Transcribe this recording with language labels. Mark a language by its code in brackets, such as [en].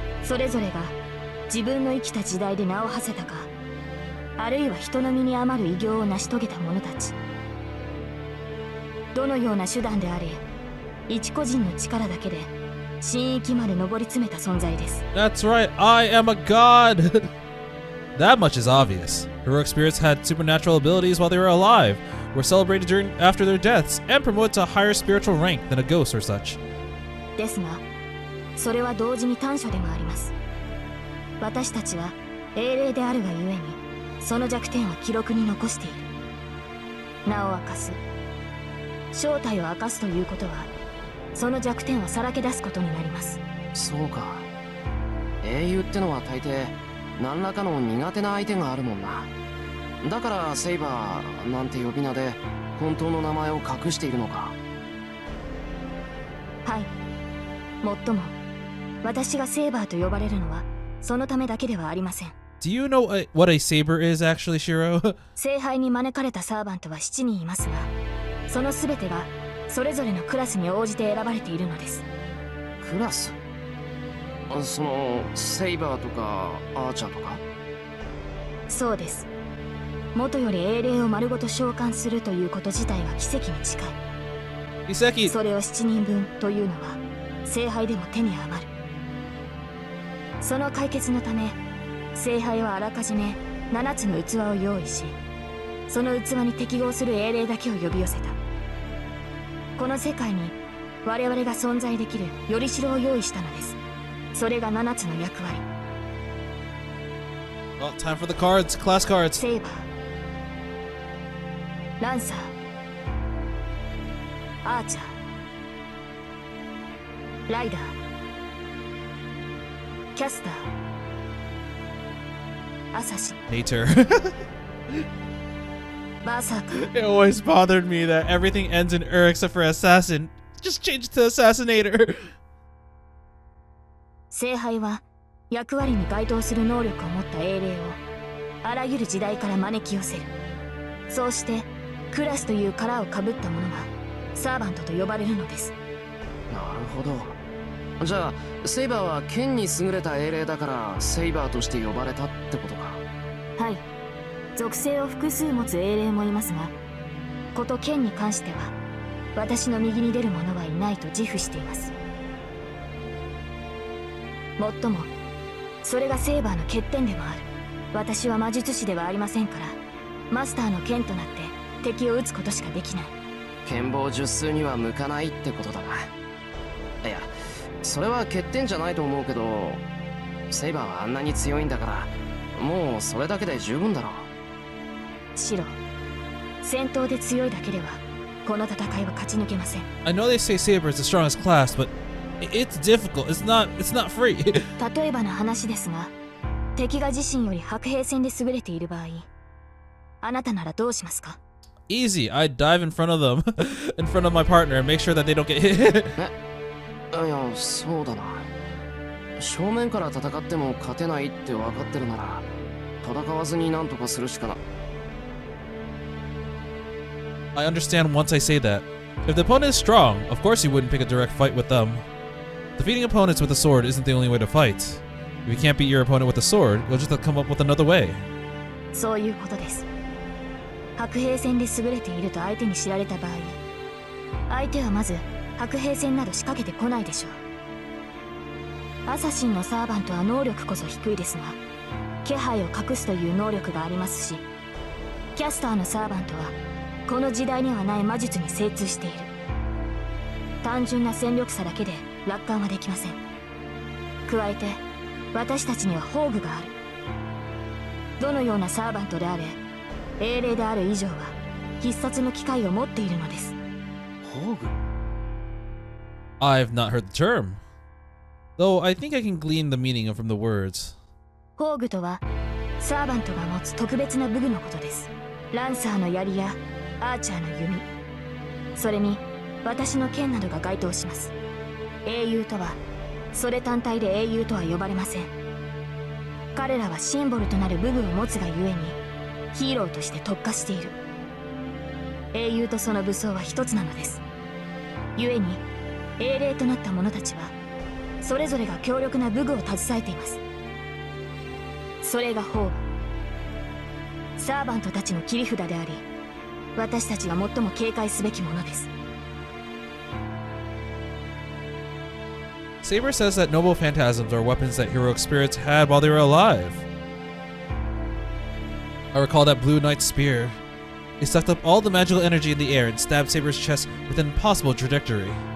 [ja] それぞれが自分の生きた時代で名を馳せたか、あるいは人の身に余る偉業を成し遂げた者たち。どのような手段であれ、一個人の力だけで神域まで上り詰めた存在です。 [en] That's right, I am a god! That much is obvious. Heroic spirits had supernatural abilities while they were alive, were celebrated after their deaths, and promoted to a higher spiritual rank than a ghost or such. [ja] ですが、それは同時に短所でもあります。私たちは英霊であるがゆえに、その弱点を記録に残している。名を明かす、正体を明かすということは、その弱点をさらけ出すことになります。そうか。英雄ってのは大抵何らかの苦手な相手があるもんな。だからセイバーなんて呼び名で本当の名前を隠しているのか。はい。もっとも私がセーバーと呼ばれるのはそのためだけではありません。 [en] Do you know what a saber is actually, Shirou? [ja] 聖杯に招かれたサーバントは7人いますが、その全てがそれぞれのクラスに応じて選ばれているのです。クラス？そのセイバーとかアーチャーとか？そうです。元より英霊を丸ごと召喚するということ自体が奇跡に近い。奇跡。それを7人分というのは聖杯でも手に余る。その解決のため聖杯はあらかじめ7つの器を用意し、その器に適合する英霊だけを呼び寄せた。この世界に我々が存在できるよりしろを用意したのです。それが7つの役割。 [en] Well, time for the cards, class cards. [ja] セイバー、ランサー、アーチャー、ライダー、キャスター、アサシン、 [en] Nature. [ja] バーサーカー。 [en] It always bothered me that everything ends in except for assassin. Just change it to assassinator. [ja] 聖杯は役割に該当する能力を持った英霊をあらゆる時代から招き寄せる。そうしてクラスという殻をかぶった者がサーバントと呼ばれるのです。なるほど。じゃあセイバーは剣に優れた英霊だからセイバーとして呼ばれたってことか。はい。属性を複数持つ英霊もいますが、こと剣に関しては私の右に出る者はいないと自負しています。もっともそれがセーバーの欠点でもある。私は魔術師ではありませんから、マスターの剣となって敵を撃つことしかできない。剣棒術数には向かないってことだな。いや、それは欠点じゃないと思うけど、セイバーはあんなに強いんだからもうそれだけで十分だろう。シロ、戦闘で強いだけではこの戦いは勝ち抜けません。 [en] I know they say Saber is the strongest class, but it's difficult. It's not free. [ja] 例えばの話ですが、敵が自身より白兵戦で優れている場合、あなたならどうしますか？ [en] Easy. I'd dive in front of them, in front of my partner, and make sure that they don't get hit. [ja] いや、そうだな。正面から戦っても勝てないって分かってるなら戦わずに何とかするしかな。 [en] I understand once I say that. If the opponent is strong, of course you wouldn't pick a direct fight with them. Defeating opponents with a sword isn't the only way to fight. If you can't beat your opponent with a sword, you'll just have to come up with another way. [ja] そういうことです。白兵戦で優れていると相手に知られた場合、相手はまず白兵戦など仕掛けてこないでしょう。アサシンのサーバントは能力こそ低いですが、気配を隠すという能力がありますし、キャスターのサーバントはこの時代にはない魔術に精通している。単純な戦力差だけで楽観はできません。加えて私たちには宝具がある。どのようなサーバントであれ、英霊である以上は必殺の機会を持っているのです。宝具 [en] I've not heard the term, though I think I can glean the meaning from the words. [ja] 宝具とはサーバントが持つ特別な武具のことです。ランサーの槍やアーチャーの弓、それに私の剣などが該当します。英雄とはそれ単体で英雄とは呼ばれません。彼らはシンボルとなる武具を持つがゆえにヒーローとして特化している。英雄とその武装は一つなのです。ゆえに英霊となった者たちはそれぞれが強力な武具を携えています。それが宝具、サーバントたちの切り札であり、私たちが最も警戒すべきものです。 [en] Saber says that noble phantasms are weapons that heroic spirits had while they were alive. I recall that Blue Knight's spear. It sucked up all the magical energy in the air and stabbed Saber's chest with an impossible trajectory.